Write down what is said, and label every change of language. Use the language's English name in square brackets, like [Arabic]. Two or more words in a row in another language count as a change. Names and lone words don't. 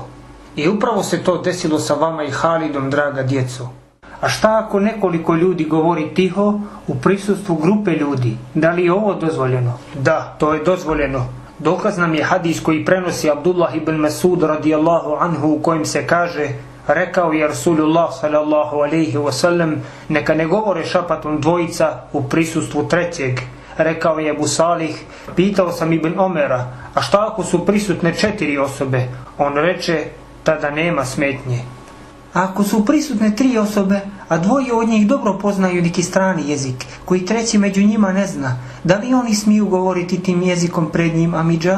[Bosnian] I upravo se to desilo sa vama i Halidom, draga djeco. A šta ako nekoliko ljudi govori tiho u prisustvu grupe ljudi? Da li je ovo dozvoljeno? Da, to je dozvoljeno. Dokaz nam je hadis koji prenosi Abdullah ibn Masud [Arabic] رضي الله عنه, [Bosnian] u kojem se kaže: rekao je Rasulullah [Arabic] صلى الله عليه وسلم, [Bosnian] neka ne govore šapatom dvojica u prisustvu trećeg. Rekao je Ebu Salih: pitao sam Ibn Omera, a šta ako su prisutne 4 osobe? On reče: tada nema smetnje. A ako su prisutne 3 osobe, a dvoje od njih dobro poznaju neki strani jezik, koji treći među njima ne zna, da li oni smiju govoriti tim jezikom pred njim, amidža?